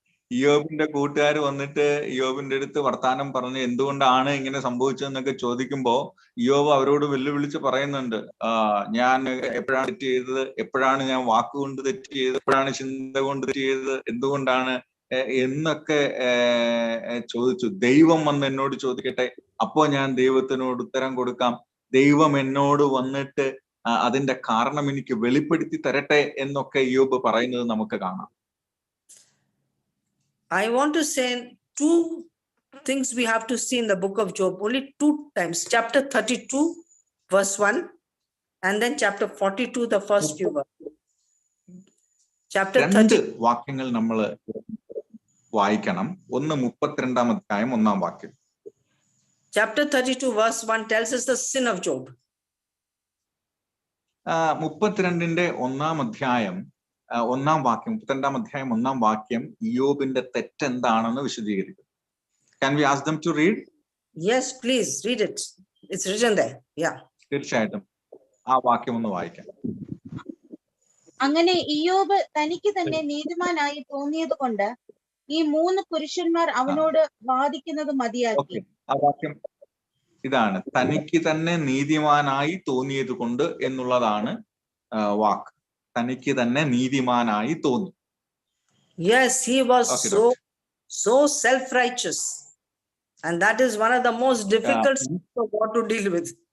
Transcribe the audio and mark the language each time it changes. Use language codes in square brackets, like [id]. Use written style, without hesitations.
[ml] യോബിന്റെ കൂട്ടുകാർ വന്നിട്ട് യോബിന്റെ അടുത്ത് വർത്താനം പറഞ്ഞ് എന്തുകൊണ്ടാണ് ഇങ്ങനെ സംഭവിച്ചതെന്നൊക്കെ ചോദിക്കുമ്പോ യോബ് അവരോട് വെല്ലുവിളിച്ച് പറയുന്നുണ്ട്, ഞാൻ എപ്പോഴാണ് തെറ്റ് ചെയ്തത്, എപ്പോഴാണ് ഞാൻ വാക്കുകൊണ്ട് തെറ്റ് ചെയ്തത്, എപ്പോഴാണ് ചിന്ത കൊണ്ട് തെറ്റ് ചെയ്തത്, എന്തുകൊണ്ടാണ് എന്നൊക്കെ ചോദിച്ചു. ദൈവം വന്ന് എന്നോട് ചോദിക്കട്ടെ, അപ്പോ ഞാൻ ദൈവത്തിനോട് ഉത്തരം കൊടുക്കാം. ദൈവം എന്നോട് വന്നിട്ട് അതിന്റെ കാരണം എനിക്ക് വെളിപ്പെടുത്തി തരട്ടെ എന്നൊക്കെ യോബ് പറയുന്നത് നമുക്ക് കാണാം. [en] I want to say 2 things we have to see in the book of Job, only 2 times. Chapter 32, verse 1, and then chapter 42, the first few verses. Chapter 30. [ml] വാക്യങ്ങൾ നമ്മൾ വായിക്കണം. ഒന്ന് 32-ാം അധ്യായം 1-ാം വാക്യം. [en] Chapter 32, verse 1 tells us the sin of Job. [ml] 32-ന്റെ 1-ാം അധ്യായം 1-ാം വാക്യം, 32-ാം അധ്യായം 1-ാം വാക്യം യോബിന്റെ തെറ്റെന്താണെന്ന് വിശദീകരിക്കും. [en] Can we ask them to read? Yes, please read it. It's written there. Yeah. [ml] തീർച്ചയായിട്ടും. ആ വാക്യം ഒന്ന് വായിക്കാം. അങ്ങനെ ഇയ്യോബ് തനിക്ക് തന്നെ നീതിമാനായി തോന്നിയത് കൊണ്ട് ഈ 3 പുരുഷന്മാർ അവനോട് വാദിക്കുന്നത് മതിയാക്കി. ആ വാക്യം ഇതാണ്, തനിക്ക് തന്നെ നീതിമാനായി തോന്നിയത് കൊണ്ട് എന്നുള്ളതാണ് വാക്ക്. തനിക്ക് തന്നെ നീതിമാനായി തോന്നി. [en] Yes, he was so self-righteous, and that is one of the most difficult for God to deal with.